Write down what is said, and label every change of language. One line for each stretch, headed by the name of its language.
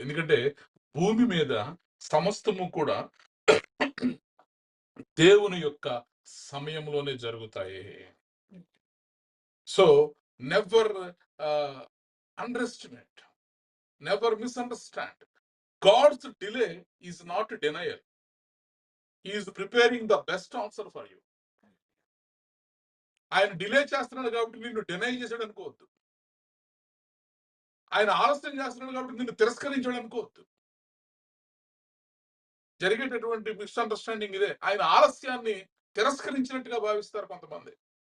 Telugu: ఎందుకంటే భూమి మీద సమస్తము కూడా దేవుని యొక్క సమయంలోనే జరుగుతాయి.
English: So never underestimate, never misunderstand. God's delay is not a denial. He is preparing the best answer for you.
Telugu: ఆయన డిలే చేస్తున్నాడు కాబట్టి నిన్ను డినై చేశాడు అనుకోవద్దు. ఆయన ఆలస్యం చేస్తున్నాడు కాబట్టి నిన్ను తిరస్కరించాడు అనుకోవద్దు. జరిగేటటువంటి మిస్అండర్స్టాండింగ్ ఇదే. ఆయన ఆలస్యాన్ని తిరస్కరించినట్టుగా భావిస్తారు కొంతమంది.